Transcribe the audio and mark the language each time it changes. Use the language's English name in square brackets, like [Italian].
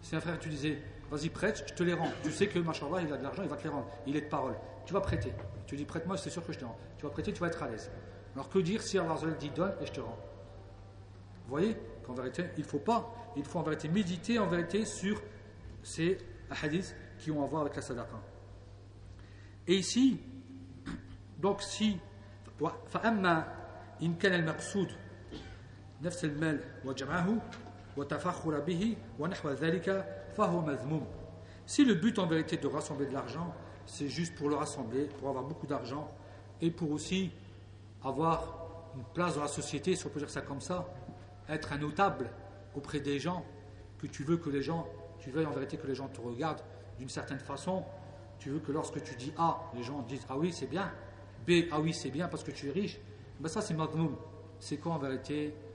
[French] C'est un frère, tu disais, vas-y, prête, je te les rends. Tu sais que, machallah, il a de l'argent, il va te les rendre. Il est de parole. Tu vas prêter. Tu dis, prête-moi, c'est sûr que je te rends. Tu vas prêter, tu vas être à l'aise. Alors que dire si Allah dit, donne et je te rends ? Vous voyez qu'en vérité, il ne faut pas. Il faut en vérité méditer, en vérité, sur ces hadiths qui ont à voir avec la sadaqa. Et ici, donc si [Arabic] فَأَمَّا إِنْ كَانَ الْمَقْصُودُ نَفْسَ الْمَالِ وَجَمْعَهُ وَتَفَخُّرَ بِهِ وَنَحْوَ ذَلِكَ فَهُوَ مَذْمُومٌ. [French] Si le but en vérité de rassembler de l'argent, c'est juste pour le rassembler, pour avoir beaucoup d'argent et pour aussi avoir une place dans la société, si on peut dire ça comme ça, être un notable auprès des gens, que tu veux que les gens, tu veux en vérité que les gens te regardent d'une certaine façon, tu veux que lorsque tu dis A, les gens disent ah oui c'est bien, B, ah oui c'est bien parce que tu es riche, ben ça c'est madhmoum. C'est quoi en vérité?